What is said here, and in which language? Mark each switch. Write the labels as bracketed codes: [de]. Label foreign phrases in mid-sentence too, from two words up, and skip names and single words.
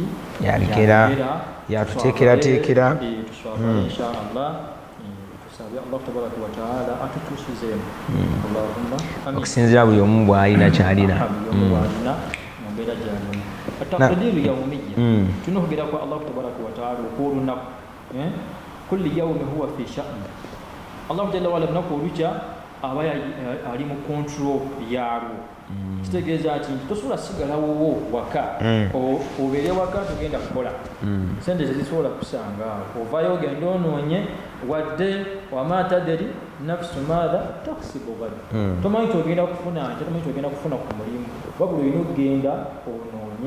[lg] Yabigera yatuteekerateekera tuswala [ar] insha Allah [lg] tusabe [ar] Allah tabaraka wa taala [lg] atutusizeemu [ar] Allahumma amin [lg] okusinzira buli omu bw'alina kyalina mu mbeera gyalimu [ar] ataqdiru yawmiyya [lg] tulina okugera kwa [ar] Allah tabaraka wa taala [lg] okw'olunaku [ar] kulli yawmi huwa fi sha'n Allah jalla wa'ala [lg] lunaku olukya aba ali mu control yaalwo kitegeeza nti tosobola sigalawo waka obeere waka tugenda kukola sente tezisobola kusanga ovayo ogenda onoonye wadde [ar] wama tadri nafsu maatha taksibu ghadan [lg] tomanyi kyogenda kufuna tomanyi kyogenda kufuna ku mulimu wabula olina okugenda onoonye